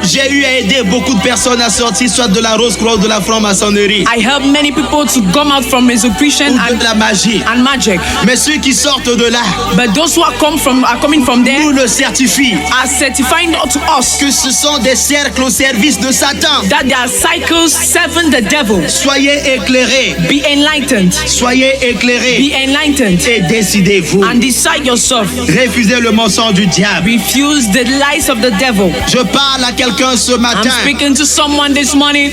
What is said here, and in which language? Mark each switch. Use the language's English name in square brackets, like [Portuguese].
[French] J'ai eu à aider beaucoup de personnes à sortir soit de la Rose-Croix ou de la franc-maçonnerie [English] I help many people to come out from Rosicrucian [French] ou de la magie. [English] and magic. [French] Mais ceux qui sortent de là [English] But those who are coming from there [French] nous le certifient [English] are certifying to us [French] que ce sont des cercles au service de Satan. [English] that there are cycles serving the devil. [French] Soyez éclairés, [English] Be enlightened. [French] soyez éclairés [English] Be enlightened [French] et décidez-vous. [English] and decide yourself. [French] Refusez le mensonge du diable. [English] Refuse the lies of the devil. [French] Je parle à quelqu'un ce [English] I'm [French] matin [English] speaking to someone this morning